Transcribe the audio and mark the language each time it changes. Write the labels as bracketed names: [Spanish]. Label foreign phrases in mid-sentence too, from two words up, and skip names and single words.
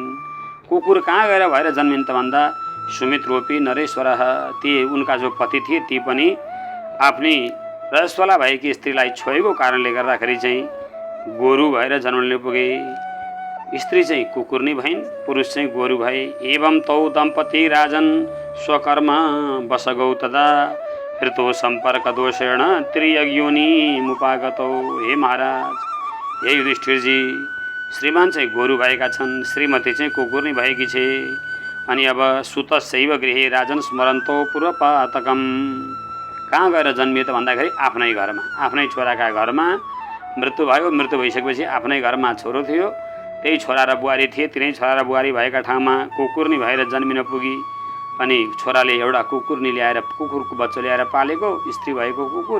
[Nepali] कुकुर कहाँ गएर भएर जन्मिन् त भन्दा [Sanskrit] सुमित्रोपि नरेश्वर, [Nepali] ती उनका जो पति थिए ती पनि आफ्नी रजस्वला भएकी स्त्रीलाई छोएको कारणले गर्दाखेरि चाहिँ गोरु भएर जन्मने पुगे। स्त्री चाहिँ कुकुरनी भइन्, पुरुष चाहिँ गोरु भए। [Sanskrit] एवं तौ दम्पति राजन स्वकर्म बसगौ तदा ऋतु सम्पर्क दोषेण त्रियज्ञोनि मुपागतौ। [Nepali] हे महाराज, हे युधिष्ठिरजी, श्रीमान चाहिँ गोरु भएका छन्, श्रीमती चाहिँ कुकुरनी भएकी छे। [Sanskrit] अनि अब सुतशैव गृहे राजन स्मरन्तो पूर्वपातकम, [Nepali] कहाँ गएर जन्मियो त भन्दाखेरि आफ्नै घरमा, आफ्नै छोराका घरमा मृत्यु भयो। मृत्यु भइसकेपछि आफ्नै घरमा छोरो थियो, त्यही छोरा र बुहारी थिए। तिनै छोरा र बुहारी भएका ठाउँमा कुकुरनी भएर जन्मिन पुगी। अनि छोराले एउटा कुकुरनी ल्याएर, कुकुरको बच्चा ल्याएर पालेको, स्त्री भएको कुकुर।